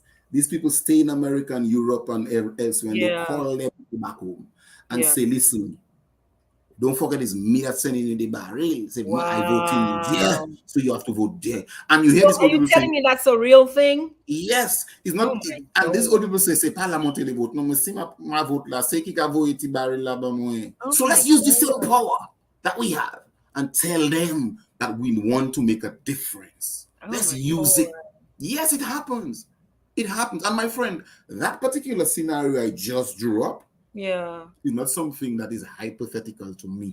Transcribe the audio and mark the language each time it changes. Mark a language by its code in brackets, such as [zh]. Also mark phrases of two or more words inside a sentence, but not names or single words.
[en] These people stay in America and Europe and elsewhere, and they call them back home and say, listen, don't forget it's me that's sending in the barrel. Say, I vote in there, so you have to vote there. And you hear this old people telling me that's a real thing? Yes. It's not. And these old people say parliament they vote. No, see my vote la. [acf] Say ki ka vote barrel la ba mwen. [en] So let's use the same power that we have and tell them that we want to make a difference. Let's use it. Yes, it happens. It happens. And my friend, that particular scenario I just drew up, is not something that is hypothetical to me.